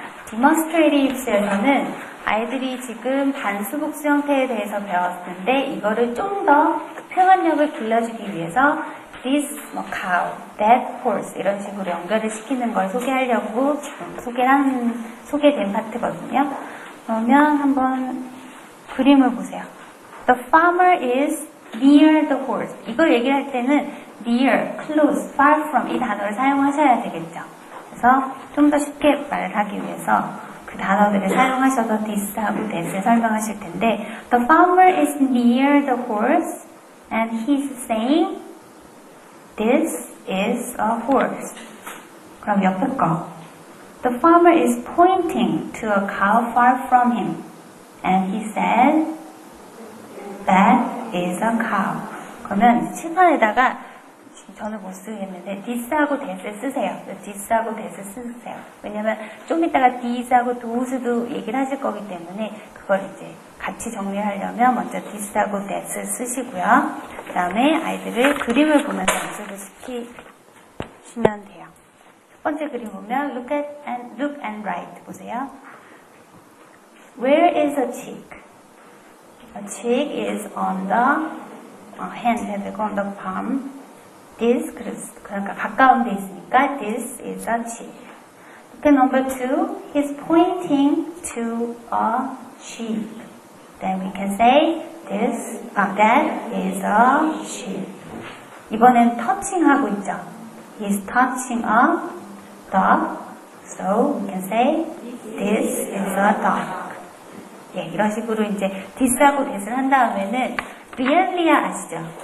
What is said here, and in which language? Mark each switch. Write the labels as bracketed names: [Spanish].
[Korean] demonstratives에서는 아이들이 지금 반수복수 형태에 대해서 배웠는데 이거를 좀 더 표현력을 길러주기 위해서 [English] this cow, that horse [Korean] 이런 식으로 연결을 시키는 걸 소개하려고 지금 소개된 파트거든요. 그러면 한번 그림을 보세요. [English] The farmer is near the horse. [Korean] 이걸 얘기할 때는 near, close, far from 이 단어를 사용하셔야 되겠죠. 그래서 좀 더 쉽게 말을 하기 위해서 그 단어들을 사용하셔서 this하고 that을 설명하실 텐데 [English] The farmer is near the horse and he's saying This is a horse. [Korean] 그럼 옆에 거 [English] The farmer is pointing to a cow far from him and he said That is a cow. [Korean] 그러면 칠판에다가 저는 못 쓰겠는데 this하고 that을 쓰세요. this하고 that을 쓰세요. 왜냐면 좀 이따가 this하고 those도 얘기를 하실 거기 때문에 그걸 이제 같이 정리하려면 먼저 this하고 that을 쓰시고요. 그 다음에 아이들을 그림을 보면서 연습을 시키시면 돼요. 첫 번째 그림 보면 look and write 보세요. [English] Where is a chick? A chick is on the hand, [Korean] 해야 되고 [English] on the palm. This, [Korean] 그러니까 가까운 데 있으니까 [English] this is a chick. Look at number 2. He's pointing to a sheep. Then we can say that is a sheep. [Korean] 이번엔 touching 하고 있죠. [English] He's touching a dog. So we can say this is a dog. [Korean] 예, 이런 식으로 이제 this하고 that을 한 다음에는 realia 아시죠?